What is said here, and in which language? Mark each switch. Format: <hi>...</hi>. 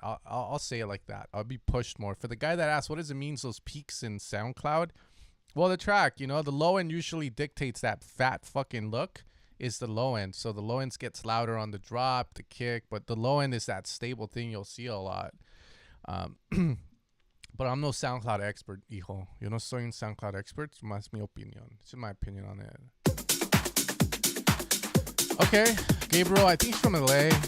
<en>I'll say it like that. I'll be pushed more. For the guy that asked, what does it mean? Those peaks in SoundCloud? Well, the track, the low end usually dictates that fat fucking look. Is the low end. So the low end gets louder on the drop, the kick, but the low end is that stable thing you'll see a lot. But I'm no SoundCloud expert, hijo.</en> <es>Yo no soy un SoundCloud expert. Más mi opinión.</es> <en>It's my opinion on it. Okay, Gabriel, I think he's from LA.</en>